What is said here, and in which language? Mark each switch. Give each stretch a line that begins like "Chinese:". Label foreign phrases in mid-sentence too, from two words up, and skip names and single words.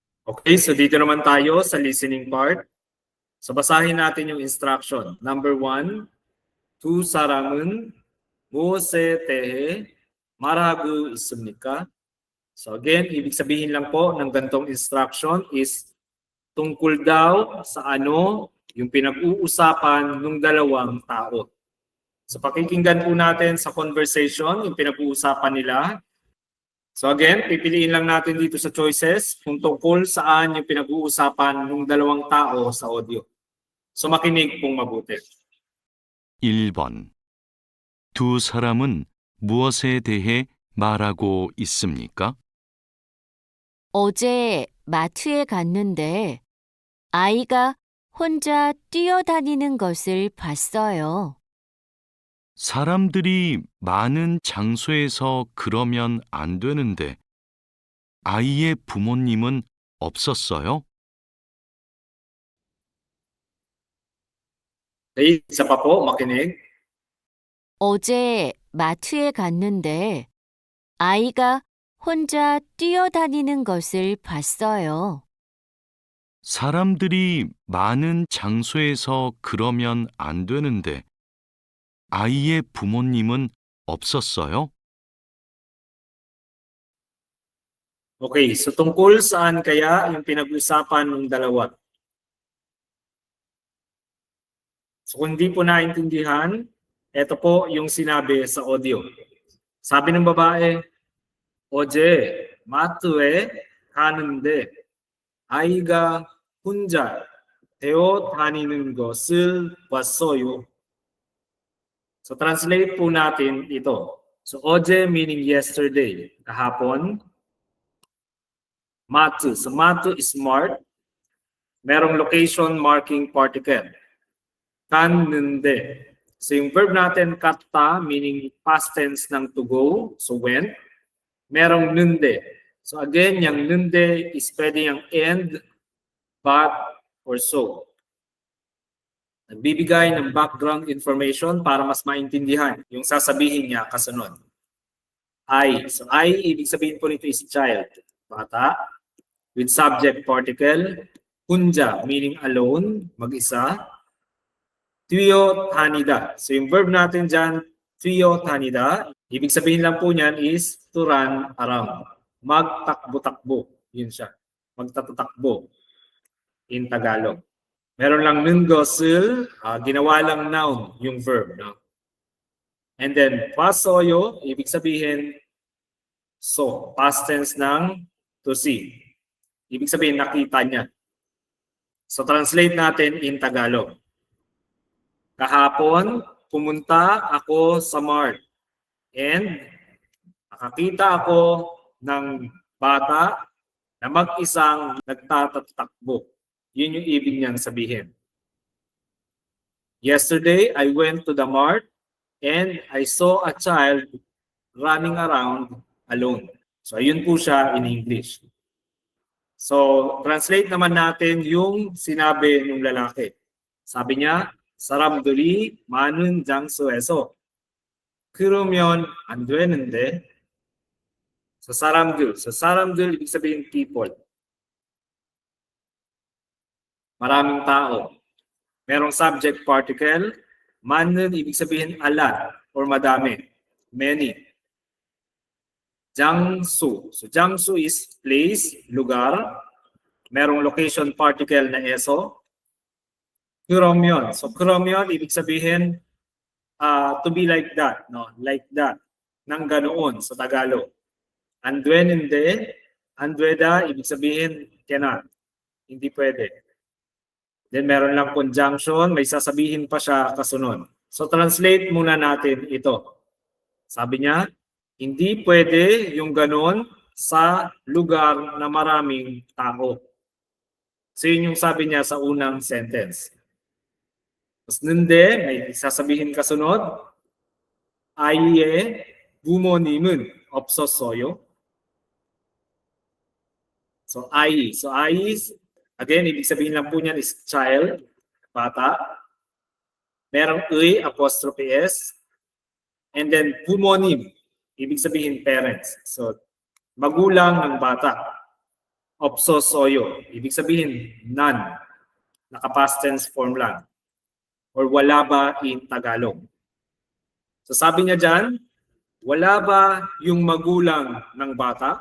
Filipino: Okay, so dito naman tayo sa listening part. So basahin natin yung instruction. Number 1,
Korean: 두 사람은 무엇에 대해 말하고 있습니까?
Filipino: So again, ibig sabihin lang po ng gantong instruction is tungkol daw sa ano yung pinag-uusapan ng dalawang tao. So pakikinggan po natin sa conversation yung pinag-uusapan nila. So again, pipiliin lang natin dito sa choices kung tungkol saan yung pinag-uusapan ng dalawang tao sa audio. So makinig pong mabuti.
Korean: 1번. 두 사람은 무엇에 대해 말하고 있습니까? 어제 마트에 갔는데 아이가 혼자 뛰어다니는 것을 봤어요. 사람들이 많은 장소에서 그러면 안 되는데 아이의 부모님은 없었어요?
Filipino: Okay, isa pa po, makinig.
Korean: 어제 마트에 갔는데 아이가 혼자 뛰어다니는 것을 봤어요. 사람들이 많은 장소에서 그러면 안 되는데 아이의 부모님은 없었어요?
Filipino: Okay, so tungkol saan kaya yung pinag-usapan ng dalawa? So kung di po naintindihan, ito po yung sinabi sa audio. Sabi ng babae,
Korean: 어제 마트에 가는데 아이가 혼자 뛰어다니는 것을 봤어요.
Filipino: So translate po natin ito.
English: So 어제 meaning yesterday,
Filipino: kahapon.
English: Matu. So matu is mark.
Filipino: Merong
English: location marking particle.
Korean: Kanende.
Filipino: So yung verb natin katta meaning
English: past tense
Filipino: ng
English: to go. So went.
Filipino: Merong nunde. So again, yung nunde is pwede yung
English: end, but, or so.
Filipino: Nagbibigay ng
English: background information
Filipino: para mas maintindihan yung sasabihin niya kasunod. I. So I, ibig sabihin po nito is child. Bata.
English: With subject particle. Hunja, meaning alone,
Filipino: mag-isa. Tuyo tanida. So yung verb natin dyan, tuyo tanida, ibig sabihin lang po niyan is
English: to run around.
Filipino: Magtakbo-takbo. Yun siya. Magtatatakbo
English: in Tagalog.
Filipino: Meron lang nungosul, ginawa lang noun yung verb. No?
English: And then,
Filipino: pasoyo, ibig sabihin, so,
English: past tense
Filipino: ng
English: to see.
Filipino: Ibig sabihin, nakita niya. So, translate natin
English: in Tagalog.
Filipino: Kahapon, pumunta ako sa mart. And, nakakita ako ng bata na mag-isang nagtatatakbo. Yun yung ibig niyang sabihin.
English: Yesterday, I went to the mart and I saw a child running around alone.
Filipino: So, ayun po siya
English: in English.
Filipino: So, translate naman natin yung sinabi ng lalaki. Sabi niya,
Korean: 사람들이 많은 장소에서 그러면 안 되는데. So, 사람들. So, 사람들,
Filipino: ibig sabihin people. Maraming tao. Merong
English: subject particle.
Filipino: 많은, ibig sabihin
English: a lot or
Filipino: madami.
English: Many. 장소. So, 장소 is place,
Filipino: lugar. Merong
English: location particle
Filipino: na eso.
English: 그러면. So, 그러면,
Filipino: ibig sabihin
English: to be like that. No? Like that.
Filipino: Nang ganoon sa Tagalog. Andwenende. Andweda, ibig sabihin cannot. Hindi pwede. Then meron lang conjunction, may sasabihin pa siya kasunod. So translate muna natin ito. Sabi niya, hindi pwede yung ganon sa lugar na maraming tao. So yun yung sabi niya sa unang sentence. Tapos ninde, may sasabihin kasunod,
Korean: 아이의 부모님은 없었어요.
English: So I. So I is, again,
Filipino: ibig sabihin lang po niyan is child, bata. Merong
English: apostrophe S.
Filipino: And then bumonim, ibig sabihin parents. So magulang ng bata. Opsosoyo. Ibig sabihin, none. Naka-
English: past tense form
Filipino: lang. Or wala ba
English: in Tagalog.
Filipino: So sabi niya dyan, wala ba yung magulang ng bata?